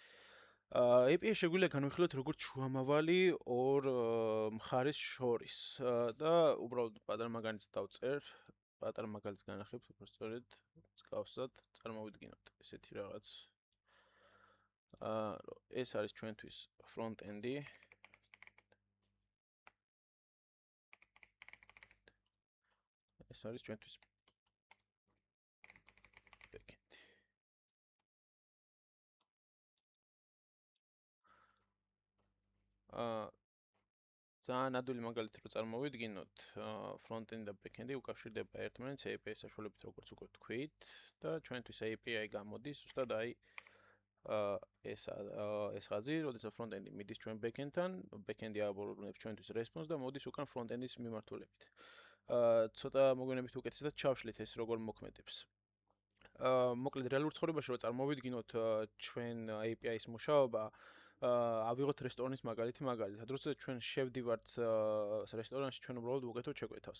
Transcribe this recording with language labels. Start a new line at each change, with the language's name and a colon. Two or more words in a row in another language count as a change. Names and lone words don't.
Georgian: API შეგვიძლია განვიხილოთ როგორც შუამავალი ორ მხარეს შორის და უბრალოდ პატარა მაგალითს დავწერ, პატარა მაგალითს განახებთ, უბრალოდ მსგავსად წარმოვიდგინოთ ესეთი რაღაც. ეს არის ჩვენთვის front-end-ი. ეს არის ჩვენთვის back-end. ძალიან ადვილი მაგალითი რო წარმოვიდგინოთ, front-end და back-end-ი უკავშირდება ერთმანეთს API საშუალებით, როგორც უკვე თქვით, და ჩვენთვის API გამოდის ზუსტად აი ეს ხაზი, როდესაც front-end-ი მიდის ჩვენ back-end-თან, back-end-ი აბორონებს ჩვენთვის response და მოდის უკან front-end-ის მიმართულებით. ცოტა მოგვიანებით უკეთესად ჩავშლით ეს როგორ მოქმედებს. მოკლედ რეალურ ცხოვრებაში რო წარმოვიდგინოთ ჩვენ API-ის მუშაობა, ავიღოთ რესტორნის მაგალითი მაგალითად, როდესაც ჩვენ შევდივართ რესტორანში, ჩვენ უბრალოდ ვუკეთებთ შეკვეთას.